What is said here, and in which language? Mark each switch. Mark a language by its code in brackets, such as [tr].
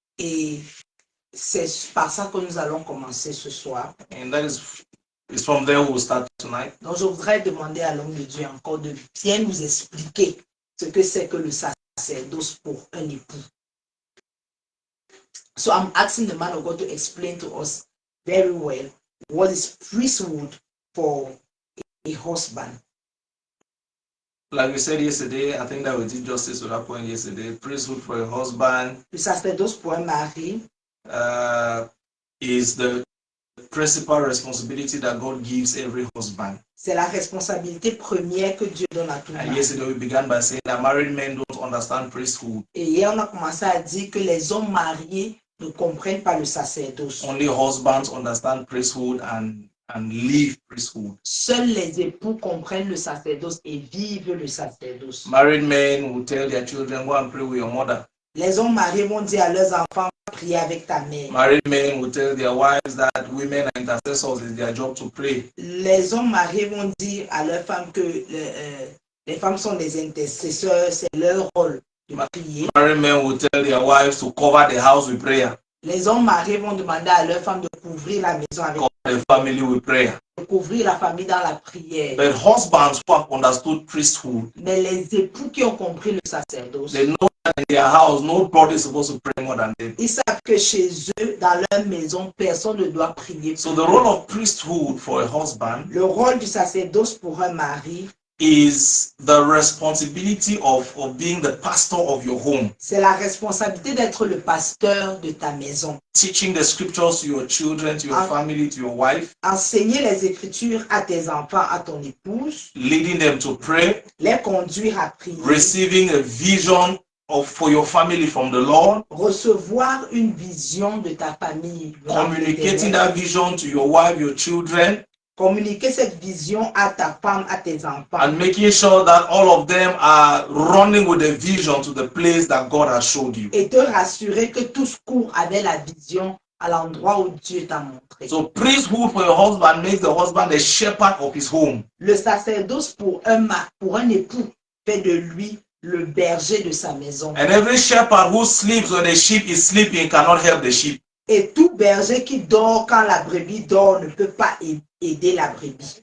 [fr] Et c'est par ça que nous allons commencer ce soir. [en] And that is from there we'll start tonight. [fr] Donc je voudrais demander à l'homme de Dieu encore de bien nous expliquer ce que c'est que le sacerdoce pour un époux. [en] So I'm asking the man of God to explain to us very well what is priesthood for a husband. Like we said yesterday, I think that we did justice to that point yesterday. Priesthood for a husband [fr] Le sacerdoce pour un mari [en] is the principal responsibility that God gives every husband. [fr] c'est la responsabilité première que Dieu donne à tout le [en] And [fr] monde. [en] yesterday we began by saying that married men don't understand priesthood. [fr] Et hier, on a commencé à dire que les hommes mariés ne comprennent pas le sacerdoce. [en] Only husbands understand priesthood and live priesthood. [fr] Seuls les époux comprennent le sacerdoce et vivent le sacerdoce. [en] Married men will tell their children, go and pray with your mother. [fr] Les hommes mariés vont dire à leurs enfants, priez avec ta mère. [en] Married men will tell their wives that women are intercessors, it's their job to pray. [fr] Les hommes mariés vont dire à leurs femmes que les femmes sont des intercesseurs, c'est leur rôle de prier. [en] Married men will tell their wives to cover the house with prayer. [fr] Les hommes mariés vont demander à leurs femmes de couvrir la maison avec [en] Cover the family with prayer. [fr] de couvrir la famille dans la prière. [en] But husbands who have understood priesthood, [fr] Mais les époux qui ont compris le sacerdoce, [en] they know that in their house nobody is supposed to pray more than them. [fr] ils savent que chez eux, dans leur maison, personne ne doit prier. [en] So the role of priesthood for a husband [fr] Le rôle du sacerdoce pour un mari, [en] is the responsibility of being the pastor of your home. [fr] c'est la responsabilité d'être le pasteur de ta maison. [en] Teaching the scriptures to your children, to your family, to your wife. [fr] Enseigner les Écritures à tes enfants, à ton épouse, [en] Leading them to pray. [fr] les conduire à prier, [en] Receiving a vision for your family from the Lord. [fr] recevoir une vision de ta famille, [en] Communicating that vision to your wife, your children. [fr] communiquer cette vision à ta femme, à tes enfants, [en] And making sure that all of them are running with the vision to the place that God has showed you. [fr] et te rassurer que tous courent avec la vision à l'endroit où Dieu t'a montré. [en] So priesthood for a husband makes the husband the shepherd of his home. [fr] Le sacerdoce pour un époux fait de lui le berger de sa maison. [en] And every shepherd who sleeps when the sheep is sleeping cannot help the sheep. [fr] Et tout berger qui dort quand la brebis dort ne peut pas aider la brebis,